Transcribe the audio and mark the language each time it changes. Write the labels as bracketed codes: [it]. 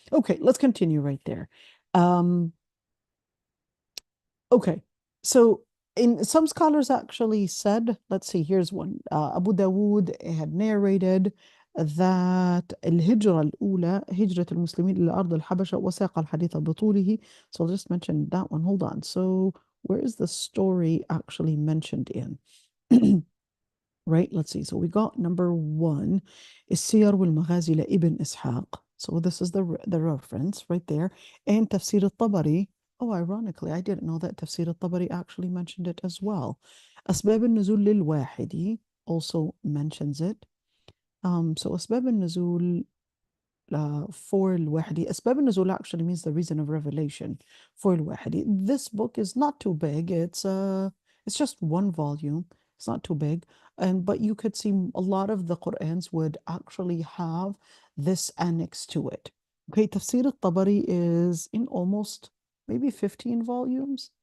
[en] Okay, let's continue right there. Okay, so some scholars actually said, let's see, here's one. Abu Dawood had narrated that [ar] الهجرة الأولى هجرة المسلمين إلى أرض الحبشة وساق الحديث بطوله. [en] So I'll just mention that one. Hold on. So where is the story actually mentioned in? right? Let's see. So we got number one, السير والمغازي لابن إسحاق. So this is the reference right there. And تفسير الطبري. Oh, ironically, I didn't know that تفسير الطبري actually mentioned it as well. أسباب النزول للواحدي also mentions it. So أسباب النزول for الوحدي. أسباب النزول actually means the reason of revelation for الوحدي. This book is not too big. It's just one volume. It's not too big. But you could see a lot of the Qur'ans would actually have this annex to it. Okay, Tafsir al-Tabari is in almost maybe 15 volumes.